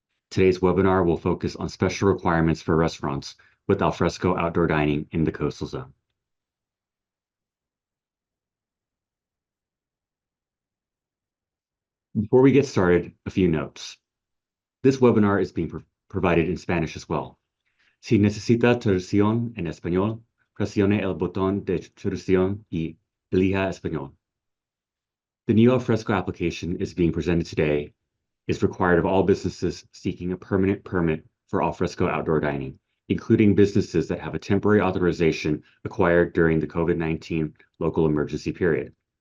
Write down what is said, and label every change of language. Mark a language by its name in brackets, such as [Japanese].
[English] Today's webinar will focus on special requirements for restaurants with alfresco outdoor dining in the coastal zone. Before we get started, a few notes. This webinar is being provided in Spanish as well. [Spanish] Si necesita traducción en español, presione el botón de traducción y elija español. [English] The new alfresco application is being presented today is required of all businesses seeking a permanent permit for alfresco outdoor dining, including businesses that have a temporary authorization acquired during the COVID-19 local emergency period.